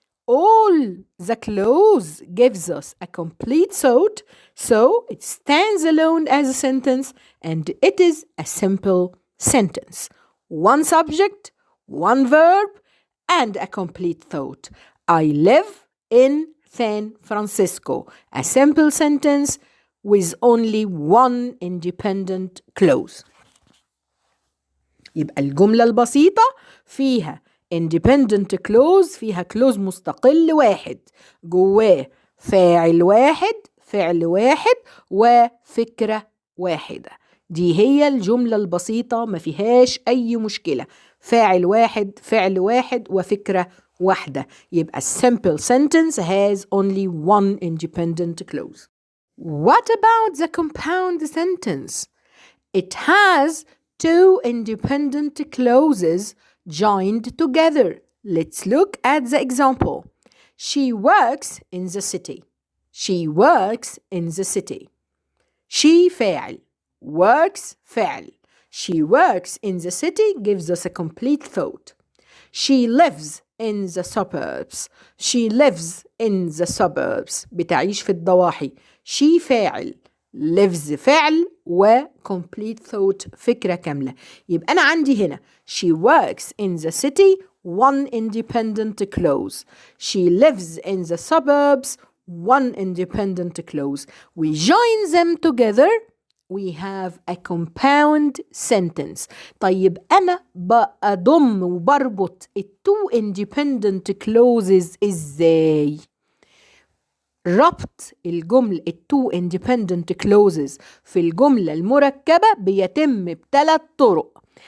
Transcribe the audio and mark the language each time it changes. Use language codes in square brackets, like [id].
[en] All the clause gives us a complete thought, so it stands alone as a sentence and it is a simple sentence. One subject, one verb, and a complete thought. I live in San Francisco. A simple sentence with only one independent clause. [ar] يبقى الجملة البسيطة فيها independent clause، فيها clause مستقل واحد جواه فاعل واحد، فعل واحد، وفكرة واحدة. دي هي الجملة البسيطة ما فيهاش أي مشكلة، فاعل واحد، فعل واحد، وفكرة واحدة. يبقى [en] simple sentence has only one independent clause. What about the compound sentence? It has 2 independent clauses joined together. Let's look at the example. She works in the city. She works in the city. She [ar] فاعل. [en] Works [ar] فعل. [en] She works in the city gives us a complete thought. She lives in the suburbs. She lives in the suburbs. [ar] بتعيش في الضواحي. [en] She [ar] فاعل. [en] lives [ar] فعل و complete thought فكرة كاملة. يبقى أنا عندي هنا [en] she works in the city one independent clause. She lives in the suburbs one independent clause. We join them together. We have a compound sentence. [ar] طيب أنا بضم وبربط two independent clauses إزاي؟ ربط الجملة two independent clauses في الجملة المركبة بيتم بثلاث طرق.